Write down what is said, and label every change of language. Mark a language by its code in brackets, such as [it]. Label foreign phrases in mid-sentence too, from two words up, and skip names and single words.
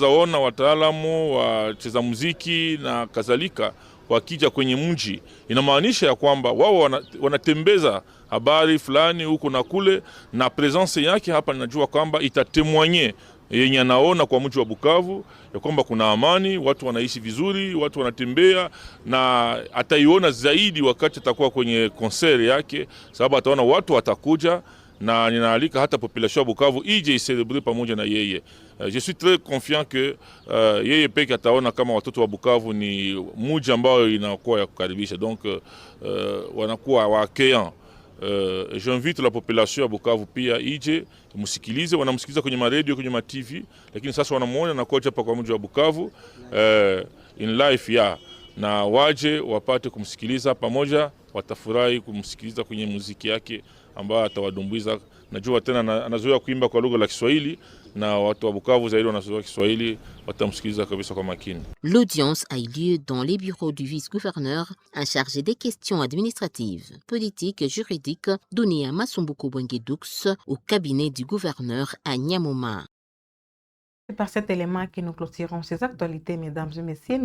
[sw] ona wataalamu wacheza muziki na kadhalika wakija kwenye mji, inamaanisha ya kwamba wao wanatembeza habari fulani huko na kule, na presence yake hapa ninajua kwamba itatemwanye yenye anaona kwa mji wa Bukavu ya kwamba kuna amani, watu wanaishi vizuri, watu wanatembea, na ataiona zaidi wakati atakuwa kwenye concert yake, sababu ataona watu watakuja, na ninaalika hata population ya Bukavu ije iselebre pamoja na yeye. [fr] Je suis très confiant que [sw] yeye peke ataona kama watoto wa Bukavu ni mji ambao inakuwa ya kukaribisha, donc wanakuwa waaccueillant. [fr] J'invite la population [sw] ya Bukavu pia ije musikilize, wanamsikiliza kwenye maredio, kwenye ma TV, lakini sasa wanamuona na koja hapa kwa mji wa Bukavu [en] in life [sw] ya, na waje wapate kumsikiliza pamoja, watafurahi kumsikiliza kwenye muziki yake ambao atawadumbuiza. Najua tena anazoea kuimba kwa lugha la Kiswahili, na watu wa Bukavu zaidi wanazoea Kiswahili, watamsikiliza kabisa kwa makini. [fr] L'audience a eu lieu dans les bureaux du vice-gouverneur en charge des questions administratives, politiques et juridiques données à Masumbuko Bwengue-Doux au cabinet du gouverneur à Nyamoma. C'est par cet élément que nous clôturons ces actualités, mesdames et messieurs.